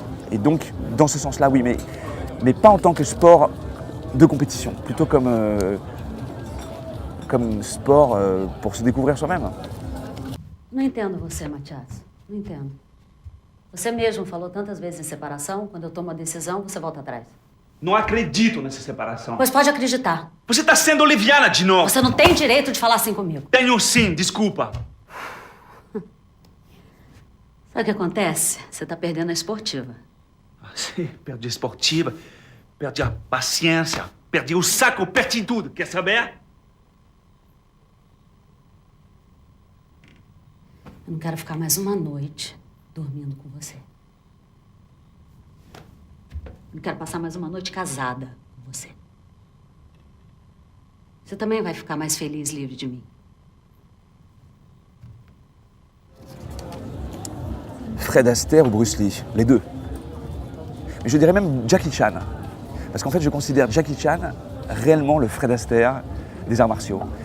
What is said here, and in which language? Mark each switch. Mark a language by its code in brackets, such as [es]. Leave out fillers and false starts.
[fr] Et donc dans ce sens-là, oui, mais pas en tant que sport de compétition, plutôt comme sport pour se découvrir soi-même. [pt] Não entendo você, Matias. Não entendo. Você mesmo falou tantas vezes em separação, quando eu tomo uma decisão, você volta atrás. Não acredito nessa separação. Pois pode acreditar. Você tá sendo leviana de novo. Você não tem direito de falar assim comigo. Tenho sim, desculpa. Sabe o que acontece? Você tá perdendo a esportiva. Sim, perdi a esportiva, perdi a paciência, perdi o saco, perdi tudo. Quer saber? Eu não quero ficar mais uma noite dormindo com você. Eu não quero passar mais uma noite casada com você. Você também vai ficar mais feliz livre de mim. [fr] Fred Astaire ou Bruce Lee, les deux. Mais je dirais même Jackie Chan. Parce qu'en fait, je considère Jackie Chan réellement le Fred Astaire des arts martiaux.